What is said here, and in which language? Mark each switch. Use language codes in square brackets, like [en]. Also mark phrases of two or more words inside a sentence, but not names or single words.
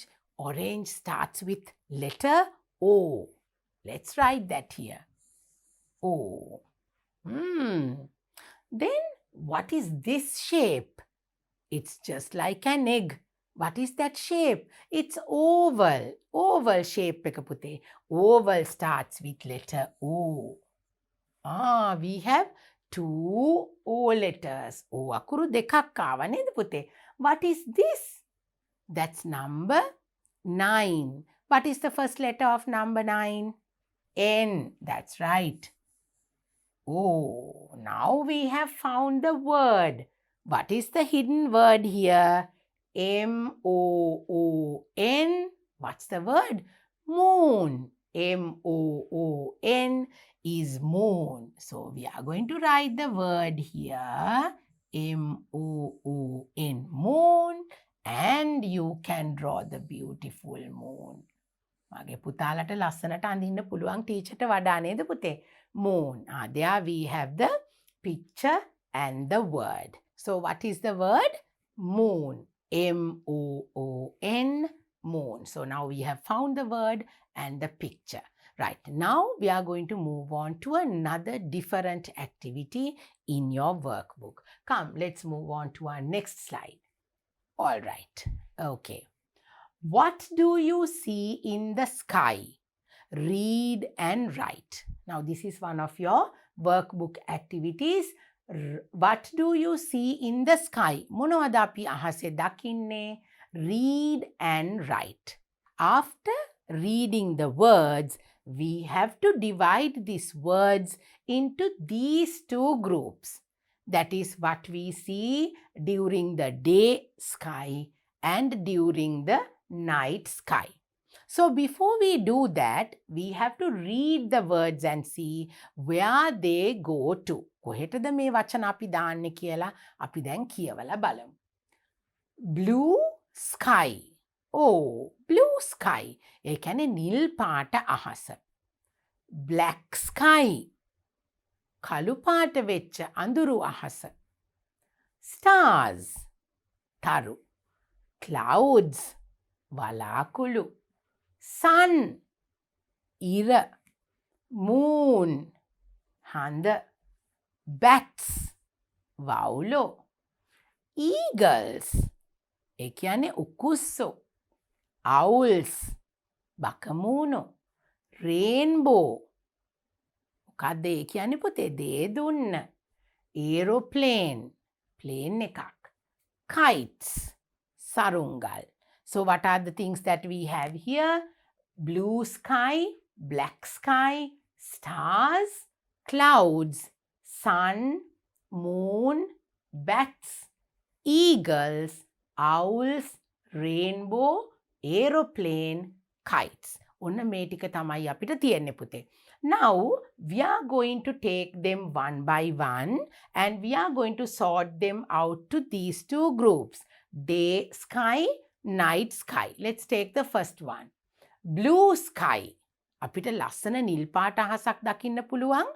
[en] Orange starts with letter O. Let's write that here. O. Then what is this shape? It's just like an egg. What is that shape? It's oval. Oval shape [si] එක පුතේ. [en] Oval starts with letter O. We have 2 O letters. [si] O අකුරු දෙකක් ආවා නේද පුතේ? [en] What is this? That's number 9. What is the first letter of number 9? N. That's right. Oh, now we have found the word. What is the hidden word here? M-O-O-N. What's the word? Moon. M-O-O-N is moon. So we are going to write the word here. M-O-O-N. Moon. And you can draw the beautiful moon. [si] මගේ පුතාලට ලස්සනට අඳින්න පුළුවන් ටීචර්ට වඩා නේද පුතේ? [en] Moon. There we have the picture and the word. So what is the word? Moon. M-O-O-N. Moon. So now we have found the word and the picture. Right. Now we are going to move on to another different activity in your workbook. Come, let's move on to our next slide. All right. Okay. What do you see in the sky? Read and write. Now this is one of your workbook activities. What do you see in the sky? [si] මොනවද අපි අහසේ දකින්නේ? [en] Read and write. After reading the words, we have to divide these words into these 2 groups. That is what we see during the day sky and during the night sky. So before we do that, we have to read the words and see where they go to. [si] කොහෙටද මේ වචන අපි දාන්නේ කියලා අපි දැන් කියවලා බලමු. [en] Blue sky. Oh, blue sky. [si] ඒ කියන්නේ නිල් පාට අහස. [en] Black sky. [si] කළු පාට වෙච්ච අඳුරු අහස. [en] Stars, තරු. Clouds, වලාකුළු. Sun, ඉර. Moon, හඳ. Bats, වවුලෝ. [si] Eagles, ඒ කියන්නේ උකුස්සෝ. [en] Owls, බකමූණෝ. [si] Rainbow, මොකක්ද ඒ කියන්නේ පුතේ? දේදුන්න. [en] Aeroplane, plane එකක්. Kites, සරුංගල්. So what are the things that we have here? Blue sky, black sky, stars, clouds, sun, moon, bats, eagles, owls, rainbow, aeroplane, kites. [si] ඔන්න මේ ටික තමයි අපිට තියෙන්නේ පුතේ. [en] Now we are going to take them one by one and we are going to sort them out to these two groups. Day sky, night sky. Let's take the first one. Blue sky. [si] අපිට ලස්සන නිල් පාට අහසක් දකින්න පුළුවන්.